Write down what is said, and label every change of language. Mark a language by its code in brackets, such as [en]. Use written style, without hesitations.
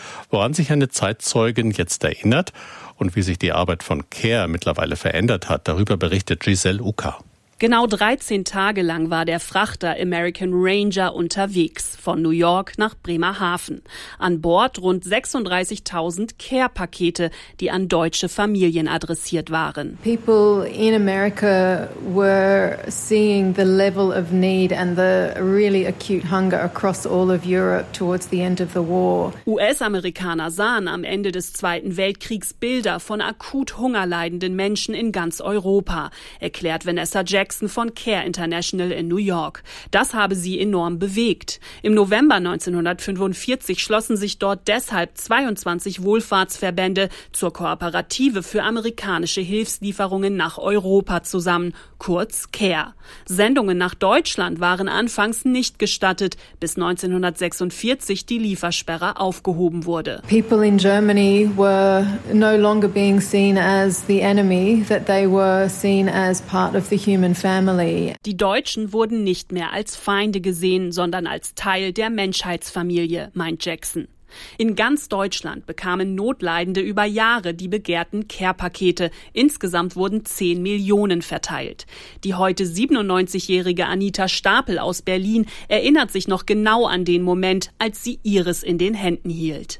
[de] Woran sich eine Zeitzeugin jetzt erinnert und wie sich die Arbeit von Care mittlerweile verändert hat, darüber berichtet Giselle Ucker. Genau 13 Tage lang war der Frachter American Ranger unterwegs, von New York nach Bremerhaven. An Bord rund 36.000 Care-Pakete, die an deutsche Familien adressiert waren. [en] People in America were seeing the level of need and the really acute hunger across all of Europe towards the end of the war. [de] US-Amerikaner sahen am Ende des Zweiten Weltkriegs Bilder von akut hungerleidenden Menschen in ganz Europa, erklärt Vanessa Jackson von Care International in New York. Das habe sie enorm bewegt. Im November 1945 schlossen sich dort deshalb 22 Wohlfahrtsverbände zur Kooperative für amerikanische Hilfslieferungen nach Europa zusammen, kurz Care. Sendungen nach Deutschland waren anfangs nicht gestattet, bis 1946 die Liefersperre aufgehoben wurde. [en] People in Germany were no longer being seen as the enemy, that they were seen as part of the human. [de] Die Deutschen wurden nicht mehr als Feinde gesehen, sondern als Teil der Menschheitsfamilie, meint Jackson. In ganz Deutschland bekamen Notleidende über Jahre die begehrten Care-Pakete. Insgesamt wurden 10 Millionen verteilt. Die heute 97-jährige Anita Stapel aus Berlin erinnert sich noch genau an den Moment, als sie ihres in den Händen hielt.